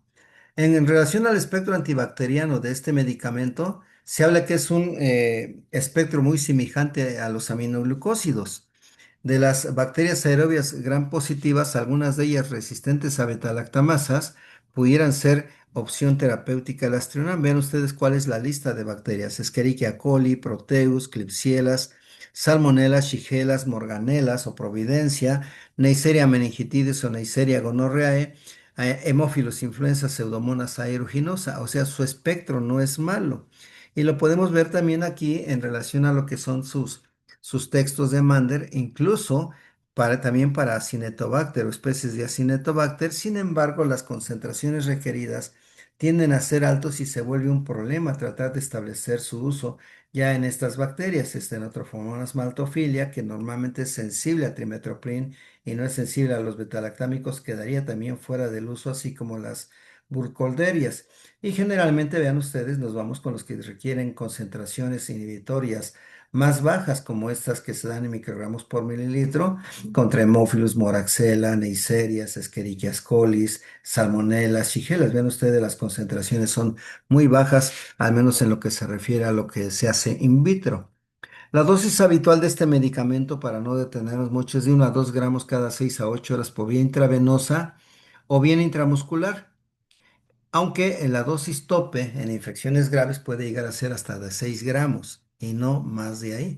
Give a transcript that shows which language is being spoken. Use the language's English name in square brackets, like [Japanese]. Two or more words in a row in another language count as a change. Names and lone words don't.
[Spanish] En relación al espectro antibacteriano de este medicamento, se habla que es un espectro muy semejante a los aminoglucósidos. De las bacterias aerobias gram positivas, algunas de ellas resistentes a betalactamasas, pudieran ser opción terapéutica del Astrionam. Vean ustedes cuál es la lista de bacterias: Escherichia coli, Proteus, Klebsiellas, Salmonella, Shigella, Morganella o Providencia, Neisseria meningitidis o Neisseria gonorrhoeae, Haemophilus influenza, Pseudomonas aeruginosa. O sea, su espectro no es malo. Y lo podemos ver también aquí en relación a lo que son sus textos de Mander, incluso también para Acinetobacter o especies de Acinetobacter. Sin embargo, las concentraciones requeridas tienden a ser altos y se vuelve un problema tratar de establecer su uso ya en estas bacterias. Stenotrophmonas maltophilia, que normalmente es sensible a trimethoprim y no es sensible a los betalactámicos, quedaría también fuera del uso, así como las burkholderias. Y generalmente, vean ustedes, nos vamos con los que requieren concentraciones inhibitorias más bajas, como estas que se dan en microgramos por mililitro, contra Haemophilus, Moraxella, Neisseria, Escherichia coli, Salmonella, Shigella. Vean ustedes, las concentraciones son muy bajas, al menos en lo que se refiere a lo que se hace in vitro. La dosis habitual de este medicamento, para no detenernos mucho, es de 1 a 2 gramos cada 6 a 8 horas por vía intravenosa o bien intramuscular, aunque en la dosis tope en infecciones graves puede llegar a ser hasta de 6 gramos y no más de ahí.